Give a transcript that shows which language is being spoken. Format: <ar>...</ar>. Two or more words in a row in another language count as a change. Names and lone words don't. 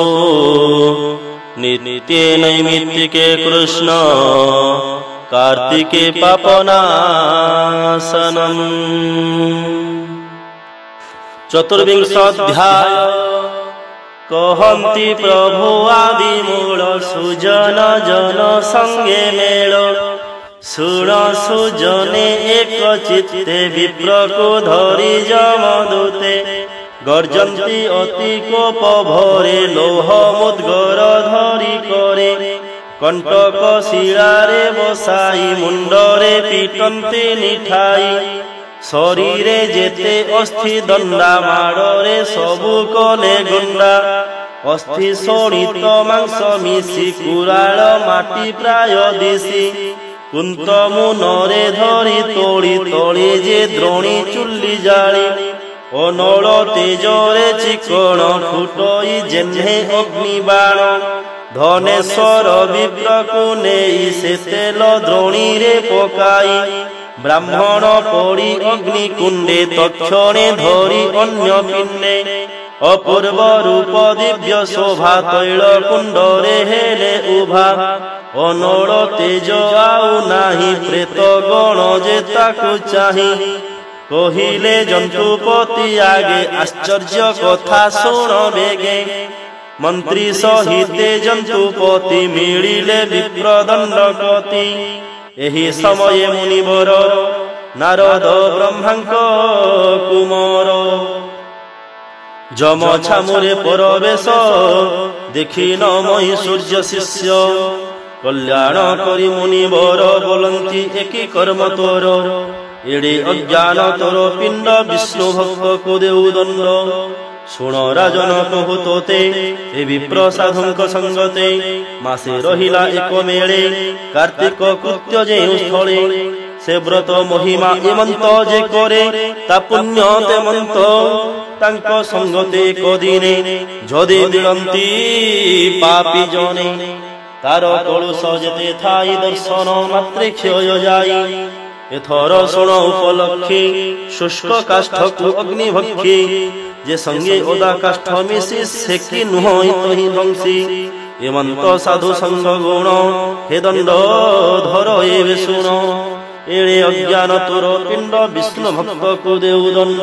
<sa>नित्ये नैमित्तिके कृष्ण कार्तिके पापनाशनम्। चतुर्विंशोऽध्याय।</sa> <or>କହନ୍ତି ପ୍ରଭୁ ଆଦିମୂଲ ସୁଜନ ଜନ ସଂଗେ ମେଲ। ଶୁଣ ସୁଜନେ ଏକ ଚିତ୍ତେ ବିପ୍ରକୋ ଧରି ଜମଦୂତେ। ଗର୍ଜନ୍ତି ଅତି କୋପ ଭରେ ଲୋହ ମୁଦ୍ଗର ଧରି କରେ। କଂଟକ ଶିରାରେ ବସାଈ ମୁଂଡରେ ପିଟନ୍ତି ନିଠାଈ। ଶରୀରେ ଜେତେ ଅସ୍ଥି ଦଂଡା ମାଡ଼େ ସବୁ କଲେ ଗୁଂଡା। ଅସ୍ଥି ଶୋଣିତ ମାଂସ ମିଶୀ କୁରାଲ ମାଟୀ ପ୍ରାୟ ଦିଶୀ। କୁଂତ ମୁନରେ ଧରୀ ତୋଡ଼ୀ ତୋଡ଼ୀ ଜେ ଦ୍ରୋଣୀ ଚୁଲ୍ଲୀ ଜାଲୀ। ଅନଲ ତେଜରେ ଚିକଣ ଫୁଟଈ ଜେନ୍ହେ ଅଗ୍ନି ବାଣ। ଧନେଶ୍ୱର ବିପ୍ରକୁ ନେଈ ସେ ତେଲ ଦ୍ରୋଣୀ ରେ ପକାଈ। ବ୍ରାହ୍ମଣ ପଡ଼ୀ ଅଗ୍ନିକୁଂଡେ ତକ୍ଷଣେ ଧରୀ ଅନ୍ୟ ପିଂଡେ। ଅପୂର୍ବ ରୂପ ଦିବ୍ୟ ଶୋଭା ତୈଲ କୁଂଡରେ ହେଲେ ଉଭା। ଅନଲ ତେଜ ଆଉ ନାହୀ ପ୍ରେତ ଗଣ ଜେ ତାକୁ ଚାହୀ। କହିଲେ ଜଂତୁପତି ଆଗେ ଆଶ୍ଚର୍ଯ କଥା ଶୁଣ ବେଗେ। ମଂତ୍ରୀ ସହିତେ ଜଂତୁପତି ମିଲିଲେ ବିପ୍ରଦଂଡପତି। ଏହି ସମୟ ମୁନିବର ନାରଦ ବ୍ରହ୍ମାଂକ କୁମାର। ଜମ ଛାମୁରେ ପରବେଶ ଦେଖିନ ମହୀ ସୂର୍ଯ ଶିଷ୍ୟ। କଲ୍ୟାଣ କରୀ ମୁନିବର ବୋଲଂତୀ ଏକୀ କର୍ମ ତୋର। ଏଡ଼େ ଅଜ୍ଞାନ ତୋର ପିଂଡ ବିଷ୍ଣୁ ଭକ୍ତ କୋ ଦେଉ ଦଂଡ। ଶୁଣ ରାଜନ କହୁ ତୋତେ ଏ ବିପ୍ର ସାଧୁଂକ ସଂଗତେ। ମାସେ ରହିଲା ଏକ ମେଳେ କାର୍ତିକ କୃତ୍ୟ ଜେଉ ସ୍ଥଳେ। ସେ ବ୍ରତ ମହିମା ଏମଂତ ଜେ କରେ ତା ପୁଣ୍ୟ ତେମଂତ। ତାଂକୋ ସଂଗତେ କଦିନେ ଜଦି ମିଲଂତୀ ପାପୀ ଜନେ। ତାର କଲୁଷ ଜେତେ ଥାଈ ଦର୍ଶନ ମାତ୍ରେ କ୍ଷୟ ଜାଈ। ଏଥର ଶୁଣ ଉପଲକ୍ଷୀ ଶୁଷ୍କ କାଷ୍ଠକୁ ଅଗ୍ନି ଭକ୍ଷୀ। ଜେ ସଂଗେ ଓଦା କାଷ୍ଠ ମିଶୀ ସେକୀ ନୁହଈ ତହି ଧ୍ୱଂସୀ। ଏମଂତ ସାଧୁ ସଂଗ ଗୁଣ ହେ ଦଂଡ ଧର ଏବେ ଶୁଣ। ଏଡ଼େ ଅଜ୍ଞାନ ତୋର ପିଂଡ ବିଷ୍ଣୁ ଭକ୍ତ କୋ ଦେଉ ଦଂଡ।</or>